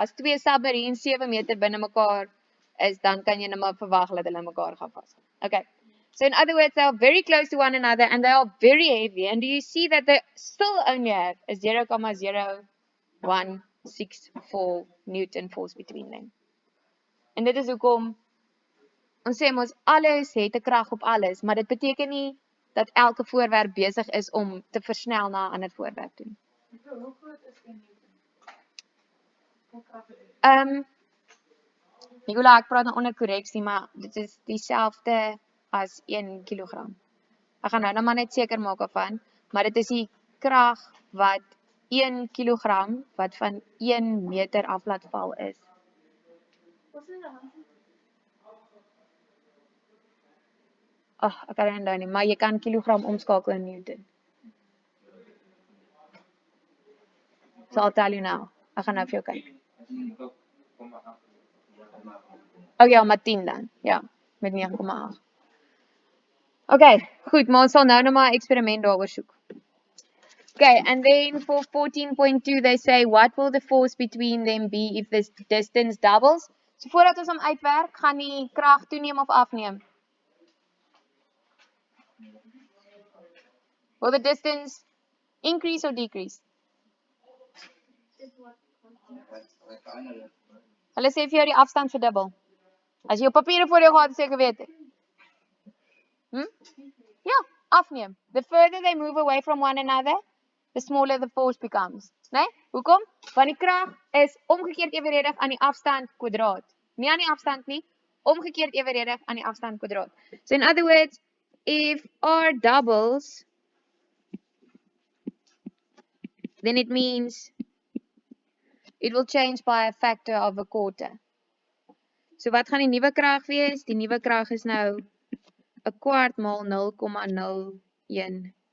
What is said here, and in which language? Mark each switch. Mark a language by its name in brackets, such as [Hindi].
[Afrikaans] As twee submarines 7 meter binne mekaar is, dan kan jy net maar verwag dat hulle mekaar gaan vas. Okay. [English] So in other words, they are very close to one another and they are very heavy. And do you see that they still only have a 0,0164 Newton force between them? [Afrikaans] En dit is hoekom ons sê mos alles het 'n krag op alles, maar dit beteken nie dat elke voorwerp besig is om te versnel na 'n ander voorwerp toe. Hoe groot is 1 Newton? Hoe kragtig is dit? Nicola, ek praat nou onder korreksie, maar dit is dieselfde as 1 kilogram. Ek gaan nou maar net seker maak daarvan, maar dit is die krag wat 1 kilogram wat van 1 meter af laat val is. Wat is dit? Ek kan nie onthou nie, maar jy kan kilogram omskakel in Newton. [English] So I'll tell you now. [Afrikaans] Ek gaan nou vir jou kyk. Ja, met 10 dan. Ja, met 9,8. Okay, goed, maar ons sal nou maar 'n eksperiment daaroor soek. [English] Okay, and then for 14.2 they say what will the force between them be if this distance doubles? [Afrikaans] So voordat ons hom uitwerk, gaan die krag toeneem of afneem? [English] Will the distance increase or decrease? [Afrikaans] Hulle sê vir jou die afstand verdubbel. As jy jou papiere voor jou gehad, seker weet het. Ja, afneem. [English] The further they move away from one another, the smaller the force becomes. [Afrikaans] Nee? Hoekom? Want die krag is omgekeerd evenredig aan die afstand kwadraat. Nie aan die afstand nie, omgekeerd evenredig aan die afstand kwadraat. [English] So in other words, if r doubles, then it means it will change by a factor of a quarter. [Afrikaans] So wat gaan die nuwe krag wees? Die nuwe krag is nou 'n kwart maal 0,01.